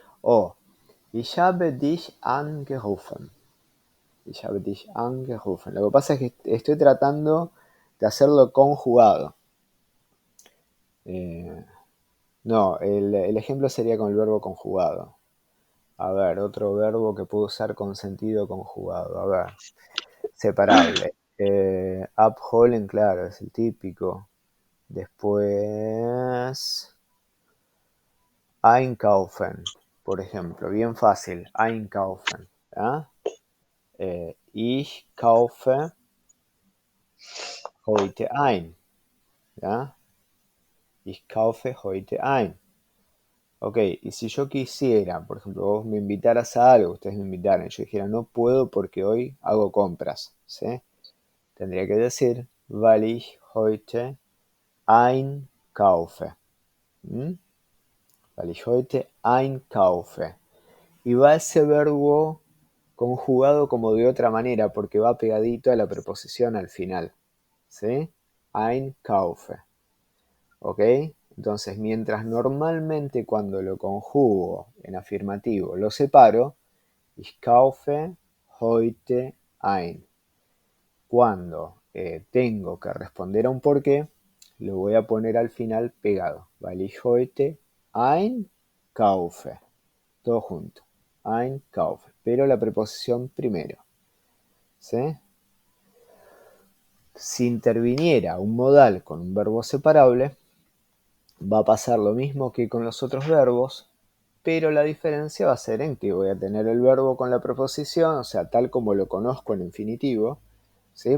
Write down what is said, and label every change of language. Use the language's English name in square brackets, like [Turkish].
[German] O ich habe dich angerufen. Ich habe dich angerufen. [Spanish] Lo que pasa es que estoy tratando de hacerlo conjugado. No, el ejemplo sería con el verbo conjugado. A ver, otro verbo que puedo usar con sentido conjugado. A ver, separable. Abholen, claro, es el típico. Después, einkaufen, por ejemplo. Bien fácil, [German] einkaufen. ¿Ya? Ich kaufe heute ein. ¿Ya? Ich kaufe heute ein. [Spanish] Ok, y si yo quisiera, por ejemplo, vos me invitaras a algo, ustedes me invitaran, y yo dijera, no puedo porque hoy hago compras, ¿sí? Tendría que decir, [German] weil ich heute einkaufe. ¿Mm? Weil ich heute einkaufe. [Spanish] Y va ese verbo conjugado como de otra manera, porque va pegadito a la preposición al final, ¿sí? Einkaufe. ¿Ok? Entonces, mientras normalmente cuando lo conjugo en afirmativo lo separo, [German] ich kaufe heute ein. [Spanish] Cuando tengo que responder a un porqué, lo voy a poner al final pegado. [German] Weil ich heute ein kaufe. [Spanish] Todo junto. [German] Ein kaufe. [Spanish] Pero la preposición primero. ¿Sí? Si interviniera un modal con un verbo separable, va a pasar lo mismo que con los otros verbos, pero la diferencia va a ser en que voy a tener el verbo con la preposición, o sea, tal como lo conozco en infinitivo, ¿sí?